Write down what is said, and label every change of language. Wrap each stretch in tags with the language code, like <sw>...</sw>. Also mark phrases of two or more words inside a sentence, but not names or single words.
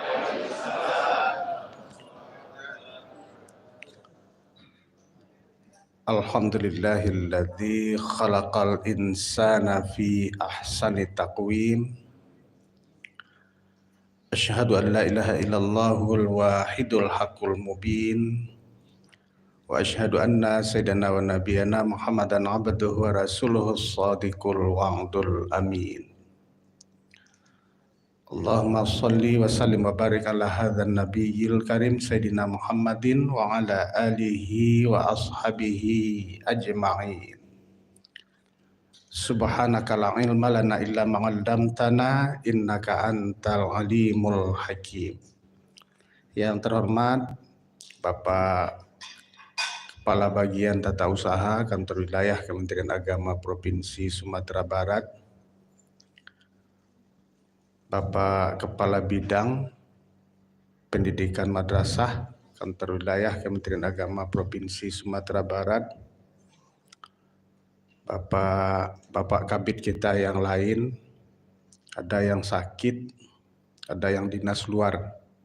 <ar>الحمد لله الذي خلق الإنسان في أحسن تقويم. أشهد أن لا إله إلا الله الواحد الحق المبين. وأشهد أن سيدنا ونبينا محمدا عبده ورسوله الصادق الوعد الأمين. اللهم صل وسلم وبارك على هذا النبي الكريم سيدنا محمد وعلى آله وأصحابه أجمعين. سبحانك لا علم لنا إلا ما علمتنا إنك أنت العليم الحكيم.</ar> <id>Yang terhormat Bapak Kepala Bagian Tata Usaha Kantor Wilayah Kementerian Agama Provinsi Sumatera Barat, Bapak Kepala Bidang Pendidikan Madrasah Kantor Wilayah Kementerian Agama Provinsi Sumatera Barat, Bapak Kabid kita yang lain, ada yang sakit, ada yang dinas luar.</id>